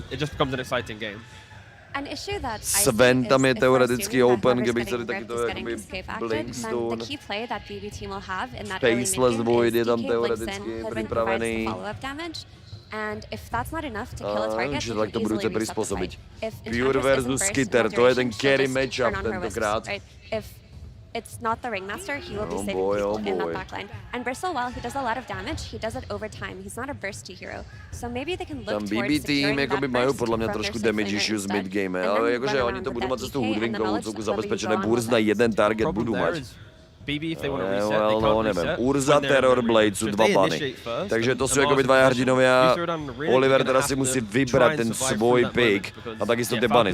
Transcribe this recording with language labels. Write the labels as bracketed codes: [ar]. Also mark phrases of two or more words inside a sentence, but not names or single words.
[sk] Sven tam je teoreticky open, keby chceli takýto akoby Blinkstone. Faceless Void je tam teoreticky pripravený. Čiže tak to budú chcieť prispôsobiť. Pure versus Skitter, to je ten [en] carry matchup [sk] tentokrát. [en] It's not the Ringmaster, he will be safe in that backline. And Bristle, while he does a lot of damage, he does it over time. He's not a bursty hero. So maybe they can look towards securing that burst [sk] majú podľa mňa trošku [en] damage issues mid-game, [sk] ale akože oni to budú mať cez tú Hoodwinkovú cúku zabezpečené, burst na jeden target budú mať. Neviem, Urza, Terror, Blade sú dva bany. Takže to sú akoby dvaja hrdinovia. Oliver teraz si musí vybrať ten svoj pick a takisto tie bany.